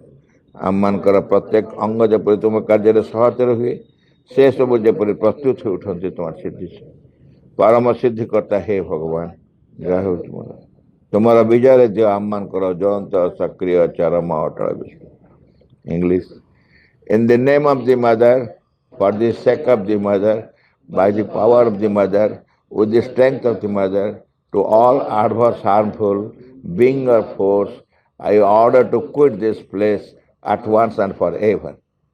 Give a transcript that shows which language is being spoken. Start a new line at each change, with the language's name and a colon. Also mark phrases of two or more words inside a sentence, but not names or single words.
Odia: ଆମମାନଙ୍କର ପ୍ରତ୍ୟେକ ଅଙ୍ଗ ଯେପରି ତୁମ କାର୍ଯ୍ୟରେ ସହାୟତା ହୁଏ, ସେସବୁ ଯେପରି ପ୍ରସ୍ତୁତ ହୋଇ ଉଠନ୍ତି ତୁମର ସିଦ୍ଧି। ପରମ ସିଦ୍ଧିକର୍ତ୍ତା ହେ ଭଗବାନ, ଯାହା ହେଉ ତୁମର ବିଜୟରେ ଦିଅ ଆମମାନଙ୍କର ଜ୍ୱଳନ୍ତ ସକ୍ରିୟ ଚରମ ଅଟଳ ବିଶ୍ୱାସ। ଇଂଲିଶ।
English: In the name of the mother, for the sake of the mother, by the power of the mother, with the strength of the mother, to all adverse, harmful, being or force, I order to quit this place at once and forever.